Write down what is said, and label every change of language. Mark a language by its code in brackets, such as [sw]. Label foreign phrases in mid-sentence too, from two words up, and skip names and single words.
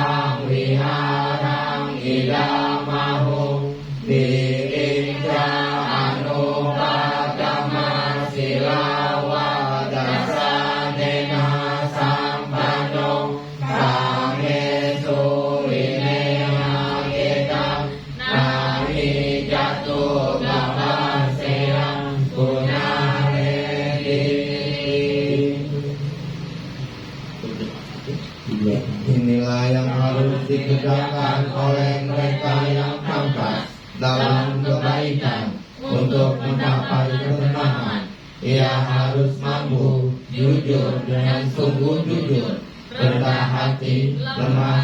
[pi] งวิหารังอิดามะหุดิอินจาอนุปาตมาศิลาวาดัสสะเนนะสัมปันโนสาเมสุวิเนนะเกตังนามิจัตตุกัปปะเสยังกุณาเรติ [id] Inilah yang harus dikerjakan oleh mereka yang pangkat dalam kebaikan untuk mencapai ketenangan. Ia harus mampu jujur dengan sungguh jujur, rendah hati, lemah